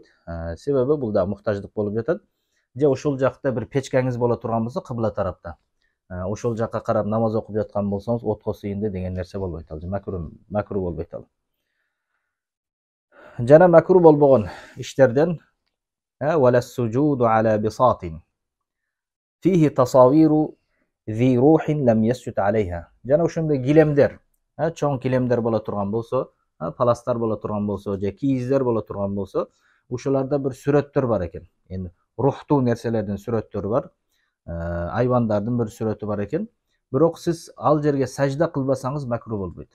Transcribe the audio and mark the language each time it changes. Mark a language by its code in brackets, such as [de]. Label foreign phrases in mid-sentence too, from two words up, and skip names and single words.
[ky] Себеби бул да муктаждык болуп жатат. Же ошол жакта бир печкеңиз боло турган болсо кыбла тарапта, ошол жакка карап намаз окуп жаткан болсоңуз отко сыйынды деген нерсе болбойт ал. Макру болбойт ал. Жана макру болбогон иштерден [ar] ولا سجود على بساط فيه تصاوير ذي روح لم يسجد عليها. [ky] Жана ошондой килемдер, чоң килемдер боло турган болсо, паластар боло турган болсо, же кийиздер боло турган болсо, ушуларда бир сүрөттөр бар экен. Эми рухтуу нерселердин сүрөттөрү бар, айбандардын бир сүрөтү бар экен. Бирок сиз ал жерге сажда кылбасаңыз макру болбойт.